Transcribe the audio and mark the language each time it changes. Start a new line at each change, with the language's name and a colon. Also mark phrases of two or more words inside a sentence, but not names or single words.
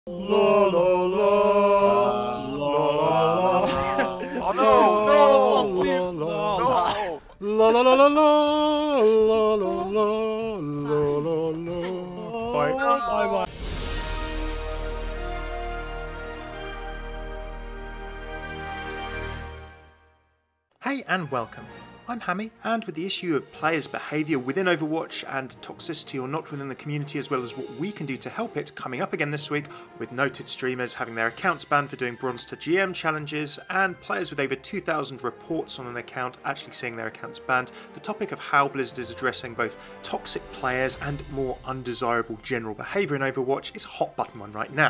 English: La la la la la. Oh no! No! No! No! La la la la la la la la la la. Bye. Bye bye. Hey and welcome. I'm Hammeh, and with the issue of players' behaviour within Overwatch and toxicity or not within the community, as well as what we can do to help it, coming up again this week, with noted streamers having their accounts banned for doing Bronze to GM challenges, and players with over 2,000 reports on an account actually seeing their accounts banned, the topic of how Blizzard is addressing both toxic players and more undesirable general behaviour in Overwatch is a hot button one right now.